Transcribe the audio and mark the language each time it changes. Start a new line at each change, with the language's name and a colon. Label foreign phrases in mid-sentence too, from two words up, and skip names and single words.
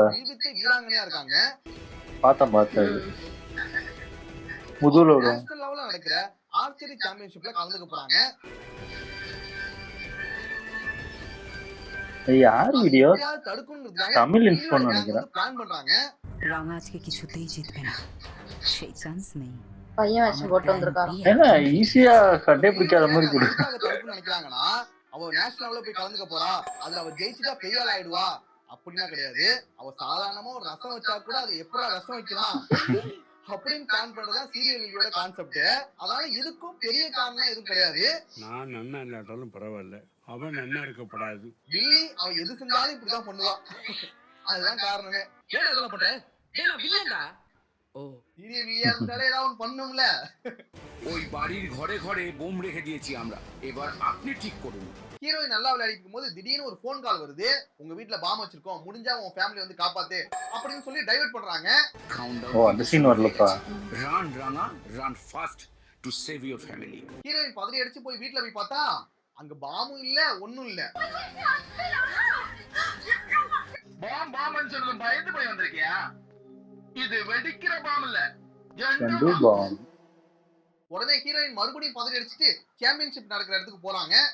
Tamil: வீராங்கனையா இருக்காங்க. பார்த்தேன். முதுகுல
English: national level
Tamil: நடக்கிற
English: archery championship
Tamil: கலந்துக்க போறாங்க. யார் வீடியோ? தமிழ் இன்ஃபோ நினைக்கிறேன். பிளான் பண்றாங்க.
Hindi: रंग आज के
Bangla: কিছুতেই জিতবে না সেই চান্স নেই
Tamil: பையன் வேஷம் போட்டு வந்திருக்காரு. என்ன ஈஸியா கண்டே பிடிக்காத மாதிரி கொடு. நினைக்கிறாங்கன்னா அவ
English: national level
Tamil: போய் கலந்துக்க போறா, அதுல அவ ஜெயிச்சுட்டா பெரிய ஆள் ஆயிடுவா அப்படின்னா கிடையாது. அவ சாதாரணமா ஒரு ரசம் வச்சா கூட அது எப்படா ரசம் வைக்கலாம் அப்படின்னு பிளான் பண்றதுதான் சீரியல் வில்லியோட கான்செப்ட். அதனால இதுக்கும் பெரிய காரணம் எதுவும் கிடையாது. நான் நன்னா இல்லாட்டாலும் பரவாயில்ல, அவன் நன்னா இருக்கப்படாது. வில்லி அவ எது செஞ்சாலும் இப்படிதான் பண்ணுவா. அதுதான் காரணமே. ஏடா இதெல்லாம் பண்ற? டேய் நான் வில்லன்டா. ও சீரியல் வில்லியா இருந்தாலே ஏதாவது ஒன்று பண்ணும்ல.
Bangla: ওই বাড়ির ঘরে ঘরে বোম রেখে দিয়েছি আমরা, এবার আপনি ঠিক করুন।
Tamil: ஹீரோயின் நல்லா விளையாடிட்டு இருக்கும்போது திடீர்னு ஒரு
English: phone call
Tamil: வருது, உங்க வீட்ல பாம் வச்சிருக்கோம், முடிஞ்சா உன் ஃபேமிலி வந்து காப்பாத்து அப்படின்னு சொல்லி டைவர்ட் பண்றாங்க. ஓ அந்த சீன் வரலப்பா.
English: Run Rana run fast to save your family.
Tamil: ஹீரோயின் பதறி அடிச்சு போய் வீட்ல போய் பார்த்தா அங்க பாமும் இல்ல ஒண்ணும் இல்ல. பாம் பாம்னு சொல்றது பயந்து போய் வந்திருக்கியா? இது வெடிக்கிற பாம் இல்ல, ரெண்டு பாம். உடனே ஹீரோயின் மறுபடியும் பதறி அடிச்சுட்டு சாம்பியன்ஷிப் நடக்கிற இடத்துக்கு போறாங்க.